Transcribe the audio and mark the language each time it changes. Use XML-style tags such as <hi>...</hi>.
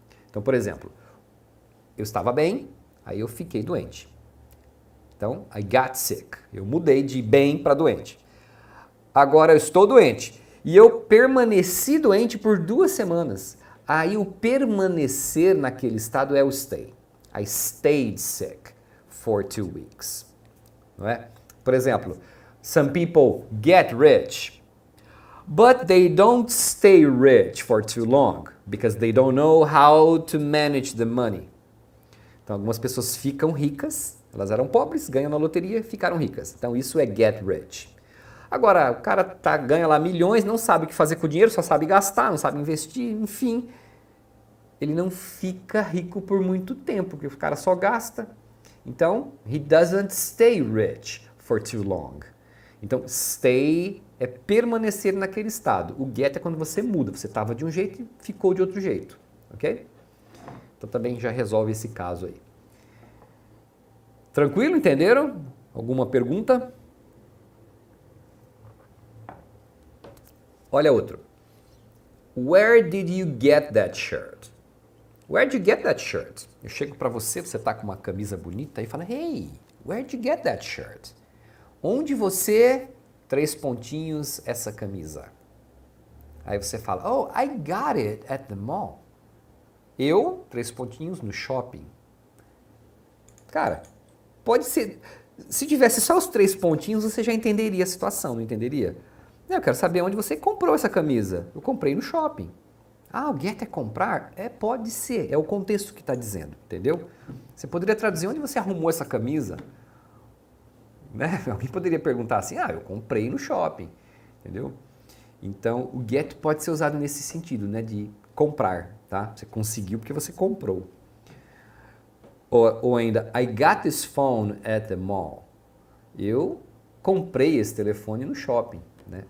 <pt>Então, por exemplo, eu estava bem, aí eu fiquei doente. Então,</pt> <en>I got sick.</en> <pt>Eu mudei de bem para doente. Agora eu estou doente. E eu permaneci doente por 2 semanas. Aí o permanecer naquele estado é o stay.</pt> <en>I stayed sick for 2 weeks.</en> <pt>Não é? Por exemplo,</pt> <en>some people get rich, but they don't stay rich for too long, because they don't know how to manage the money.</en> <pt>Então, algumas pessoas ficam ricas, elas eram pobres, ganham na loteria, ficaram ricas. Então, isso é get rich. Agora, o cara ganha lá milhões, não sabe o que fazer com o dinheiro, só sabe gastar, não sabe investir, enfim. Ele não fica rico por muito tempo, porque o cara só gasta. Então,</pt> <en>he doesn't stay rich for too long.</en> <pt>Então, stay é permanecer naquele estado. O get é quando você muda. Você estava de um jeito e ficou de outro jeito. Ok? Então, também já resolve esse caso aí. Tranquilo? Entenderam? Alguma pergunta? Olha outro.</pt> <en>Where did you get that shirt? Where did you get that shirt?</en> <pt>Eu chego para você, você tá com uma camisa bonita e fala,</pt> <en>hey, where did you get that shirt?</en> <pt>Onde você, 3 pontinhos, essa camisa? Aí você fala,</pt> <en>oh, I got it at the mall.</en> <pt>Eu, 3 pontinhos, no shopping. Cara, pode ser, se tivesse só os 3 pontinhos, você já entenderia a situação, não entenderia? Eu quero saber onde você comprou essa camisa. Eu comprei no shopping. Ah, o get é comprar? Pode ser. É o contexto que está dizendo, entendeu? Você poderia traduzir onde você arrumou essa camisa. Né? Alguém poderia perguntar assim, eu comprei no shopping, entendeu? Então, o get pode ser usado nesse sentido, né? De comprar, tá? Você conseguiu porque você comprou. Ou ainda,</pt> <en>I got this phone at the mall.</en> <pt>Eu comprei esse telefone no shopping, né?</pt>